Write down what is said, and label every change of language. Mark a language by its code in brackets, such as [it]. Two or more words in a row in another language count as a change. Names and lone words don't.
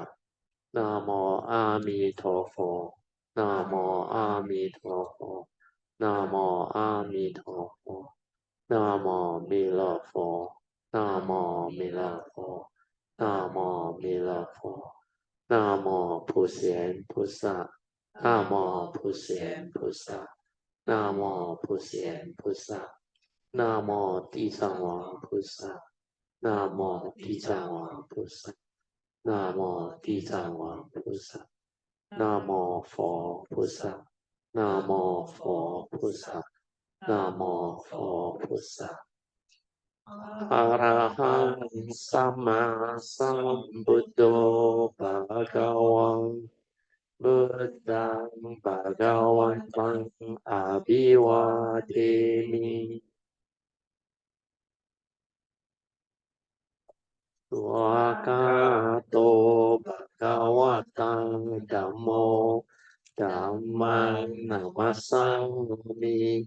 [zh] 南无阿弥陀佛，南无阿弥陀佛，南无阿弥陀佛，南无弥勒佛，南无弥勒佛，南无弥勒佛，南无普贤菩萨，南无普贤菩萨，南无普贤菩萨，南无地藏王菩萨，南无地藏王菩萨。南无地藏王菩萨，南无佛菩萨，南无佛菩萨，南无佛菩萨。 [pi] อะระหังสัมมาสัมพุทโธภะคะวังพุทธังภะคะวันตังอะภิวาเทมิ สุอาคาโตภะคะวะตังธัมโมธัมมังนัมมัสสามิ